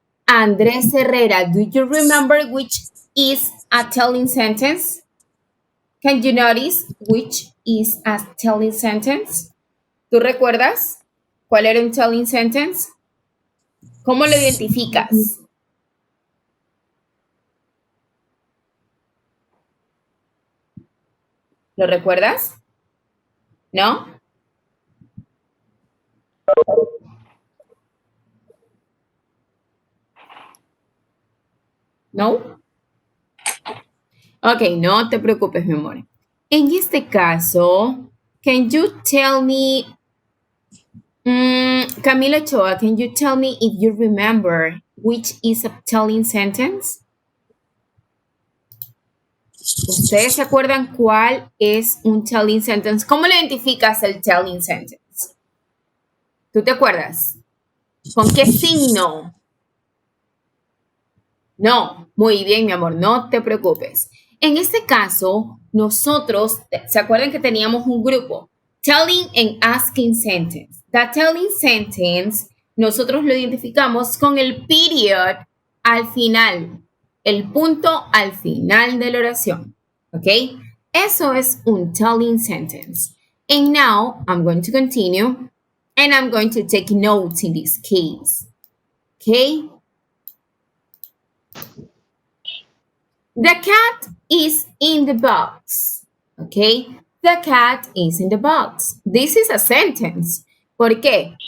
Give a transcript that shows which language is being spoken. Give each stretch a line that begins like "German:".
English: Andres Herrera, do you remember which is a telling sentence? Can you notice which is a telling sentence?
Spanish: ¿Tú recuerdas cuál era un telling sentence? ¿Cómo lo identificas? ¿Lo recuerdas? ¿No? ¿No? Ok, no te preocupes, mi amor. En este caso,
English: can you tell me, Camila Ochoa, can you tell me if you remember which is a telling sentence?
Spanish: ¿Ustedes se acuerdan cuál es un telling sentence? ¿Cómo lo identificas el telling sentence? ¿Tú te acuerdas? ¿Con qué signo? No, muy bien, mi amor, no te preocupes. En este caso, nosotros, ¿se acuerdan que teníamos un grupo?
English: Telling and asking sentence. The telling sentence,
Spanish: nosotros lo identificamos con el period al final, el punto al final de la oración, ¿ok? Eso es un telling sentence.
English: And now I'm going to continue and I'm going to take notes in this case. Okay? The cat is in the box. Okay? The cat is in the box. This is a sentence.
Spanish: ¿Por qué?